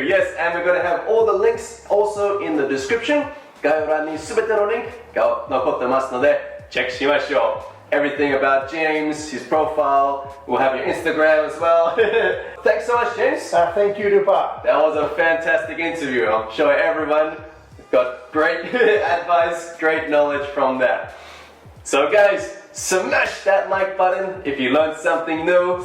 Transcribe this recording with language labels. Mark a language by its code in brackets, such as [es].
[en] Yes, and we're going to have all the links also in the description. [ja] 概要欄にすべてのリンクが残ってますので、チェックしましょう。 [en] Everything about James, his profile. We'll have your Instagram as well. Thanks so much, James. Thank you, RUPA. That was a fantastic interview. I'm sure everyone got great advice, great knowledge from that. So guys, smash that like button if you learned something new.